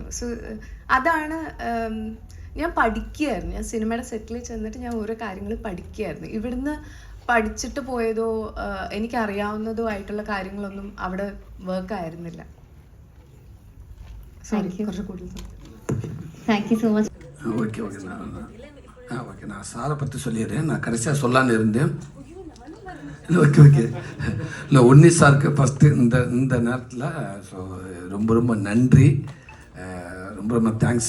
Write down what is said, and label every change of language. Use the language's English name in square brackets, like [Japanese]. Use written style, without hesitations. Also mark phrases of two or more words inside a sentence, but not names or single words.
[Malayalam] സോ അതാണ് ഞാൻ പഠിക്കുകയായിരുന്നു. ഞാൻ സിനിമയുടെ സെറ്റിൽ ചെന്നിട്ട് ഞാൻ ഓരോ കാര്യങ്ങൾ പഠിക്കുകയായിരുന്നു. ഇവിടുന്ന് പഠിച്ചിട്ട് പോയതോ എനിക്കറിയാവുന്നതോ ആയിട്ടുള്ള കാര്യങ്ങളൊന്നും അവിടെ വർക്ക് ആയിരുന്നില്ല. കുറച്ച് കൂടുതൽ [English] Thank you so much. [Tamil] ஓகே நான் சாரை பற்றி சொல்லிடுறேன். நான் கடைசியாக சொல்லான்னு இருந்தேன். ஓகே இல்லை உன்னி சாருக்கு ஃபஸ்ட்டு இந்த நேரத்தில் ஸோ ரொம்ப நன்றி, ரொம்ப தேங்க்ஸ்.